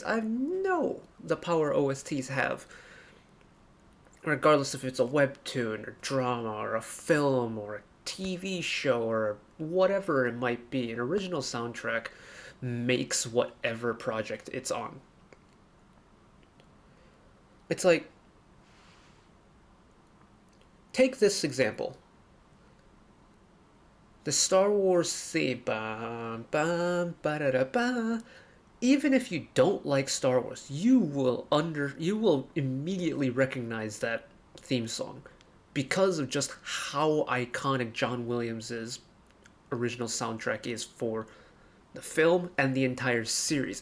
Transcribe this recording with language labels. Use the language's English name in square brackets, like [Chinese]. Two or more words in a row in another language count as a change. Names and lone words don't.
[English] I know the power OSTs have, regardless if it's a webtoon or drama or a film or a TV show or whatever it might be. An original soundtrack makes whatever project it's on. It's like, take this example. The Star Wars theme, bam, bam, ba-da-da-ba. Even if you don't like Star Wars, you will immediately recognize that theme song because of just how iconic John Williams' original soundtrack is for the film and the entire series.